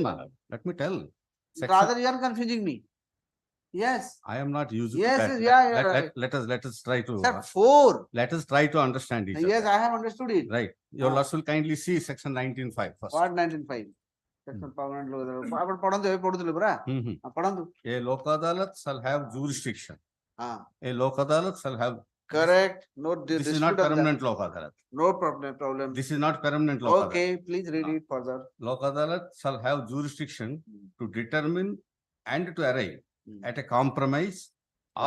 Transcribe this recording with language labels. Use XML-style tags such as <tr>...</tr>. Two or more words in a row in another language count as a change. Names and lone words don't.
<en>madam. Let me tell. Rather, you are confusing me. Yes. I am not using Yes, that. yes, yeah, Let- yeah, let- let us try to. Sir, 4. Let us try to understand each other. Yes, I have understood it. Right. Your Ah. lordship will kindly see section 19(5) first. What 19.5? Section permanent local adalat.</en> <or>ଆପଣ ପଢନ୍ତୁ ଏବେ ପଢୁଥିଲେ ପରା ପଢନ୍ତୁ.</or> <en>A Lok Adalat shall have jurisdiction. Ah, A Lok Adalat shall have. correct. No This is dispute not of that. permanent Lok Adalat. No problem. This is not permanent Lok Adalat. Okay, please read it further. Lok Adalat shall have jurisdiction to determine and to arrive at a compromise or</en>